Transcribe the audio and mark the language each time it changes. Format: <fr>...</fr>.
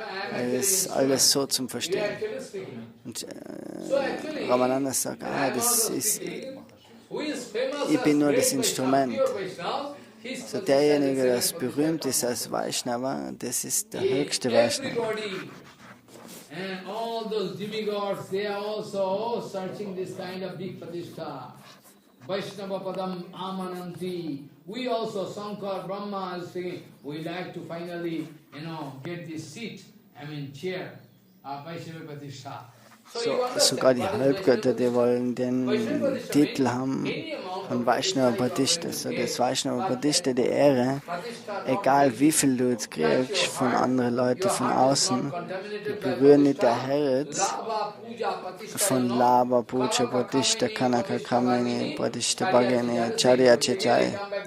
<de>Das ist alles so zum Verstehen. Und Ramananda sagt, das ist, ich bin nur das Instrument. So derjenige, der berühmt ist als Vaishnava, das ist der höchste Vaishnava.</de> <en>And all those demigods, they are also searching this kind of big pratishtha. Vaishnava Padam Amananti. We also, Sankar, Brahma is saying, we like to finally, get this seat, chair, Vaishnava pratishtha.</en> <de>sogar die Halbgötter, die wollen den Titel haben von Vaishnaver-Pratishtha. So das Vaishnaver-Pratishtha, die Ehre, egal wie viel du jetzt kriegst von anderen Leuten von außen, die berühren nicht der Herz von Lava, Puja, Pratishtha, Kanaka, Kamini, Pratishtha, Bhagini, Charya, Chechai.</de>